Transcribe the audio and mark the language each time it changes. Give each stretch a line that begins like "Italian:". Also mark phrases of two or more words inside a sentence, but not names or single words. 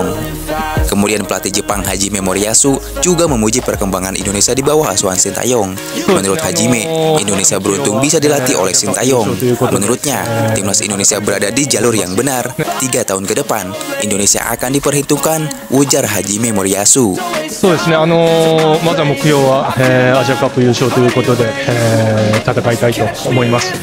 Indonesian: Kemudian pelatih Jepang Hajime Moriyasu juga memuji perkembangan Indonesia di bawah asuhan Sintayong. Menurut Hajime, Indonesia beruntung bisa dilatih oleh Sintayong. Menurutnya, timnas Indonesia berada di jalur yang benar. 3 tahun ke depan, Indonesia akan diperhitungkan, ujar Hajime Moriyasu.
Japanese: そうですね、まずは目標は、アジアカップ優勝ということで、戦いたいと思います。